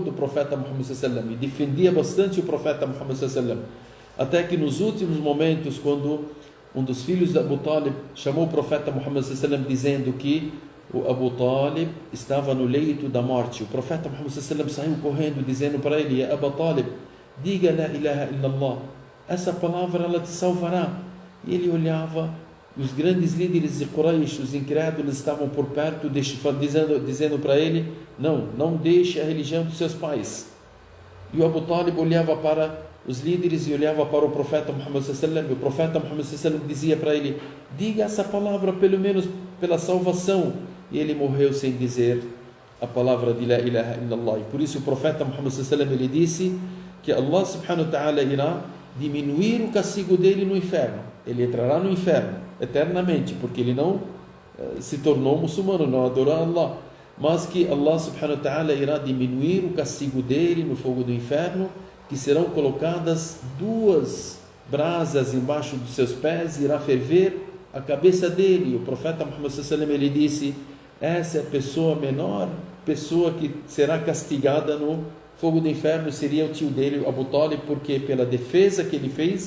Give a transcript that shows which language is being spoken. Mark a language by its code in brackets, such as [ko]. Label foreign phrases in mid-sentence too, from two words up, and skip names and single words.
[pt] do profeta Muhammad sallam e defendia bastante o profeta Muhammad sallam, até que nos últimos momentos, quando um dos filhos de Abu Talib chamou o profeta Muhammad sallam dizendo que o Abu Talib estava no leito da morte, o profeta Muhammad sallam saiu correndo dizendo para ele: Abu Talib, diga [ar] لا إله إلا الله, [pt] essa palavra ela te salvará. E ele olhava, os grandes líderes de Quraysh, os incrédulos, estavam por perto, dizendo para ele: não deixe a religião dos seus pais. E o Abu Talib olhava para os líderes e olhava para o profeta Muhammad sallam, e o profeta Muhammad sallam dizia para ele: diga essa palavra pelo menos pela salvação. E ele morreu sem dizer a palavra de [ar] لا إله إلا الله. [pt] E por isso o profeta Muhammad sallam ele disse que Allah [ar] سبحانه وتعالى [pt] irá diminuir o castigo dele no inferno. Ele entrará no inferno eternamente, porque ele não se tornou muçulmano, não adorou a Allah, mas que Allah [ar] سبحانه وتعالى [pt] irá diminuir o castigo dele no fogo do inferno, que serão colocadas 2 brasas embaixo dos seus pés, irá ferver a cabeça dele. O profeta Muhammad sallam ele disse: essa é a pessoa, menor pessoa que será castigada no fogo do inferno seria o tio dele, Abu Talib, porque pela defesa que ele fez.